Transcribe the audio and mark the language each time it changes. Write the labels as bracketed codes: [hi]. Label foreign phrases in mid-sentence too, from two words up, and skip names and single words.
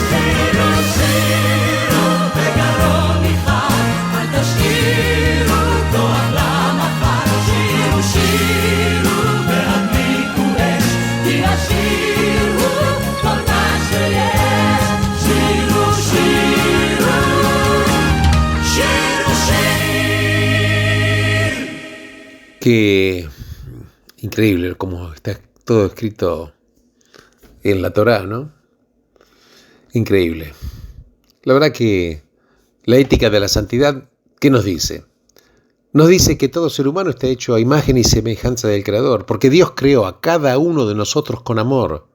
[he] שירו שירו בגרון נכחד, אל תשאירו כוח למחר. שירו שירו והדליקו אש, כי השיר הוא כל מה שיש. שירו שירו שירו שיר. [es] Qué increíble como está todo escrito en la Torá, ¿no? Increíble. La verdad que la ética de la santidad, ¿qué nos dice? Nos dice que todo ser humano está hecho a imagen y semejanza del Creador, porque Dios creó a cada uno de nosotros con amor.